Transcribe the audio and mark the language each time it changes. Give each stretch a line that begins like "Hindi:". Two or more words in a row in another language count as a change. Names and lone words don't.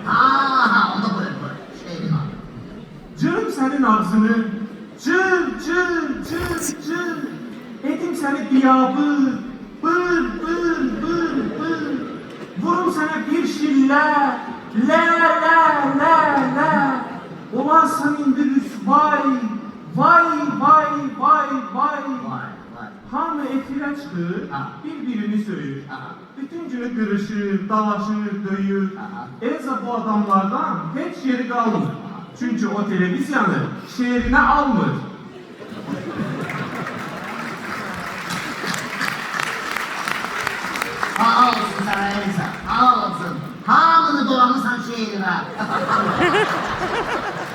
Azerbaijani: Onda buyur. Şiirin adı. Cırım senin ağzını. Cır cır cır cır. Edim seni biyabır. Bır bır bır bır. Vurum sana bir şille. Le. Olarsan indi rüsvay. Vay. Hamı efirə çıxır, bir-birini söyür. Bütün günü qırışır, dalaşır, döyür. Elza bu adamlardan heç yeri qalmır. Çünkü o televizyonu şehrine almır. Sağ olsun sana Elsa, sağ olsun. Hamını dolanırsan şehrine.